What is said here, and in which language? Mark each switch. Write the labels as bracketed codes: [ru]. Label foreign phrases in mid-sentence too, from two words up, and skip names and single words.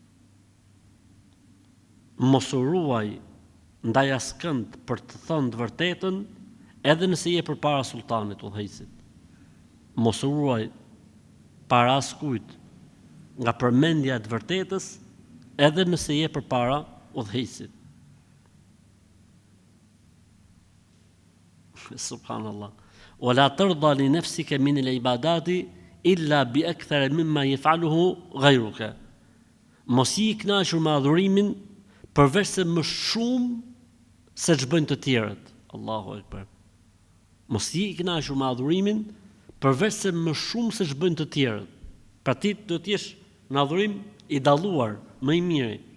[sq] Mos u ruaj ndaj askënd për të thënë të vërtetën, edhe nëse je përpara sultanit udhëheqësit. Mos u ruaj para askujt nga përmendja e të vërtetës, edhe nëse je përpara udhëheqësit. [ar] Subhanallah. ولا ترض لنفسك من العبادة إلا بأكثر مما يفعله غيرك. [sq] Mos i kënaqur me adhurimin përveç se më shumë se ç'bëjnë të tjerët. [ar] الله أكبر. [sq] Mos i kënaqur me adhurimin përveç se më shumë se ç'bëjnë të tjerët. Pra ti do të jesh në adhurim i dalluar, më i miri.